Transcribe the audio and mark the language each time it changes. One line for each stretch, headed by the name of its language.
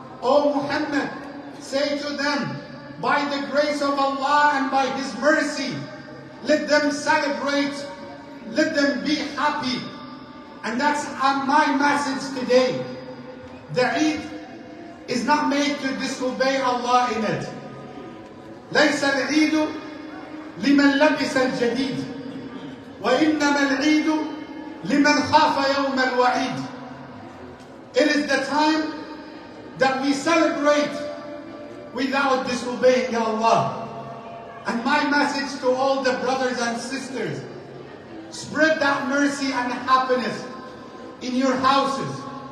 English: O Muhammad, say to them, by the grace of Allah and by His mercy, let them celebrate, let them be happy. And that's my message today. The Eid is not made to disobey Allah in it.
Arabic: ليس العيد لمن لبس الجديد وإنما العيد لمن خاف يوم الوعيد.
English: It is the time that we celebrate without disobeying Allah. And my message to all the brothers and sisters, spread that mercy and happiness in your houses.